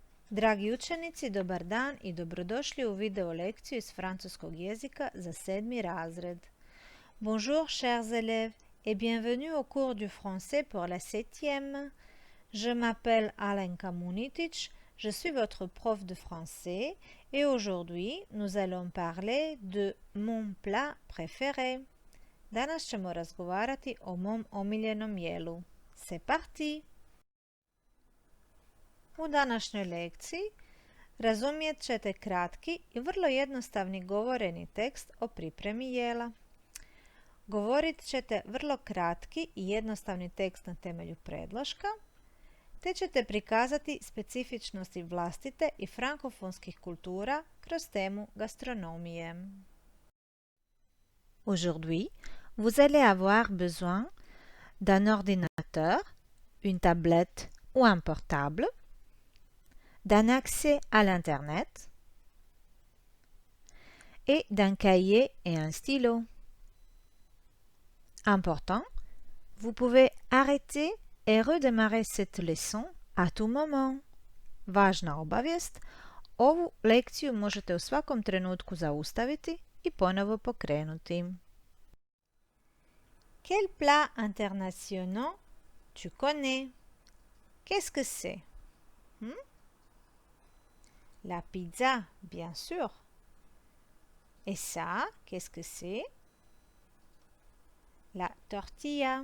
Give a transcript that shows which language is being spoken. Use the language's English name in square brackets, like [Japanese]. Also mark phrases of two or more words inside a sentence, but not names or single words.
[Croatian] Dragi učenici, dobar dan i dobrodošli u video lekciju iz francuskog jezika za 7. razred. [French] Bonjour chers élèves et bienvenue au cours du français pour la 7e. Je m'appelle Alenka Munitic, je suis votre prof de français et aujourd'hui nous allons parler de mon plat préféré. [Croatian] Danas ćemo razgovarati o mom omiljenom jelu. [French] C'est parti! [Croatian] U današnjoj lekciji razumijet ćete kratki i vrlo jednostavni govoreni tekst o pripremi jela. Govorit ćete vrlo kratki i jednostavni tekst na temelju predloška, te ćete prikazati specifičnosti vlastite i frankofonskih kultura kroz temu gastronomije. [French] Aujourd'hui, vous allez avoir besoin d'un ordinateur, une tablette ou un portable, d'un accès à l'Internet et d'un cahier et un stylo. Important, vous pouvez arrêter et redémarrer cette leçon à tout moment. [Croatian] Važna obavijest, ovu lekciju možete u svakom trenutku zaustaviti i ponovo pokrenuti. [French] Quel plat international tu connais? Qu'est-ce que c'est? La pizza, bien sûr. Et ça, qu'est-ce que c'est? La tortilla.